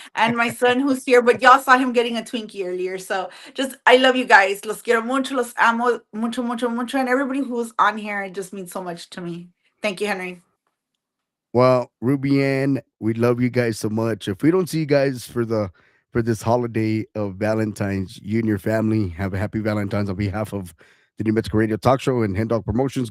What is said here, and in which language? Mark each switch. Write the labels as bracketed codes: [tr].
[en] And my son who's here, but y'all saw him getting a Twinkie earlier. So just, I love you guys. [es] Los quiero mucho, los amo mucho, mucho, mucho. [en] And everybody who's on here, it just means so much to me. Thank you, Henry. Well, Ruby Ann, we love you guys so much. If we don't see you guys for this holiday of Valentine's, you and your family have a happy Valentine's on behalf of the New Mexico Radio Talk Show and Hen Dog Promotions.